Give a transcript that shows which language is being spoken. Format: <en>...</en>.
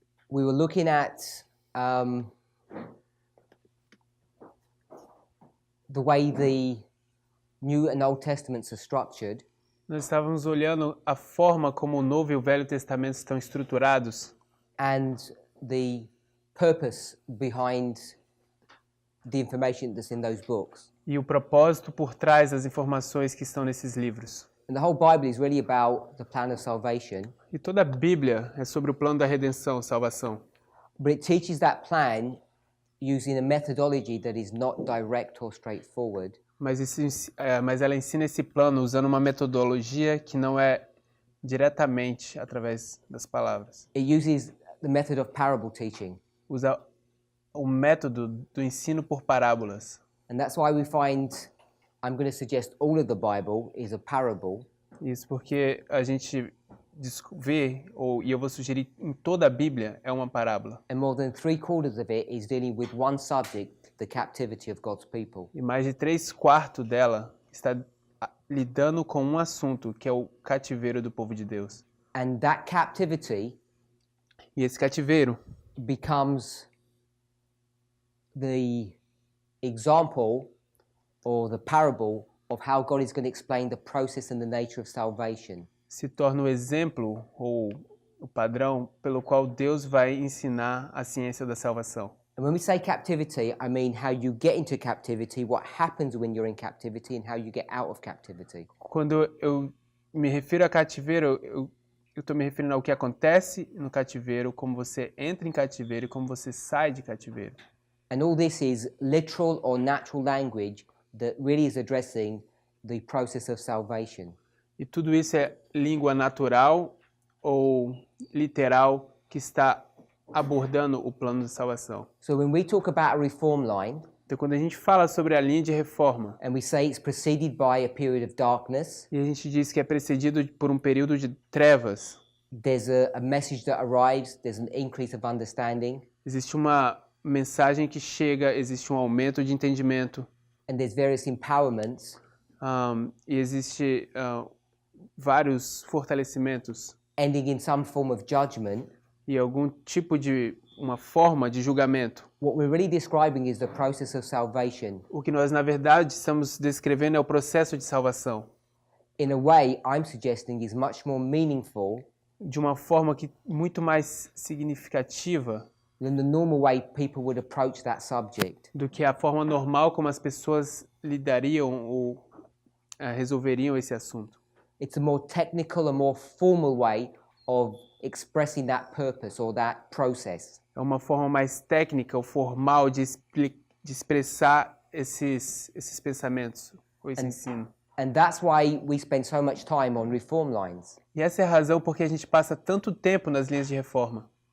<en>we were looking at the way the New and Old Testaments are structured,</en> <pt>nós estávamos olhando a forma como o Novo e o Velho Testamento estão estruturados</pt> <en>and the purpose behind the information that's in those books.</en> <pt>e o propósito por trás das informações que estão nesses livros.</pt> <en>And the whole Bible is really about the plan of salvation,</en> <pt>E toda a Bíblia é sobre o plano da redenção, salvação.</pt> <en>but it teaches that plan using a methodology that is not direct or straightforward.</en> <pt>Mas ela ensina esse plano usando uma metodologia que não é diretamente através das palavras.</pt> <en>It uses the method of parable teaching.</en> <pt>Usa o método do ensino por parábolas.</pt> <en>And that's why we find, I'm going to suggest all of the Bible is a parable.</en> <pt>Isso porque a gente vê, e eu vou sugerir em toda a Bíblia, é uma parábola.</pt> <en>And more than 3/4 of it is dealing with one subject, the captivity of God's people.</en> <pt>E mais de 3/4 dela está lidando com um assunto, que é o cativeiro do povo de Deus.</pt> <en>And that captivity</en> <pt>E esse cativeiro</pt> <en>becomes the example or the parable of how God is going to explain the process and the nature of salvation.</en> <pt>se torna o exemplo ou o padrão pelo qual Deus vai ensinar a ciência da salvação.</pt> <en>And when we say captivity, I mean how you get into captivity, what happens when you're in captivity, and how you get out of captivity.</en> <pt>Quando eu me refiro a cativeiro, eu estou me referindo ao que acontece no cativeiro, como você entra em cativeiro e como você sai de cativeiro.</pt> <en>And all this is literal or natural language that really is addressing the process of salvation.</en> <pt>E tudo isso é língua natural ou literal que está abordando o plano de salvação.</pt> <en>So when we talk about a reform line,</en> <pt>Então, quando a gente fala sobre a linha de reforma,</pt> <en>and we say it's preceded by a period of darkness,</en> <pt>e a gente diz que é precedido por um período de trevas,</pt> <en>there's a message that arrives, there's an increase of understanding,</en> <pt>existe uma mensagem que chega, existe um aumento de entendimento,</pt> <en>and there's various empowerments,</en> <pt>e existe vários fortalecimentos</pt> <en>ending in some form of judgment.</en> <pt>e algum tipo de uma forma de julgamento.</pt> <en>What we're really describing is the process of salvation.</en> <pt>O que nós, na verdade, estamos descrevendo é o processo de salvação.</pt> <en>In a way, I'm suggesting is much more meaningful</en> <pt>De uma forma que muito mais significativa</pt> <en>than the normal way people would approach that subject.</en> <pt>do que a forma normal como as pessoas lidariam ou resolveriam esse assunto.</pt> <en>It's a more technical, a more formal way of expressing that purpose or that process.</en> <pt>É uma forma mais técnica ou formal de expressar esses pensamentos, ou esse ensino.</pt> <en>And that's why we spend so much time on reform lines.</en> <pt>E essa é a razão porque a gente passa tanto tempo nas linhas de reforma.</pt>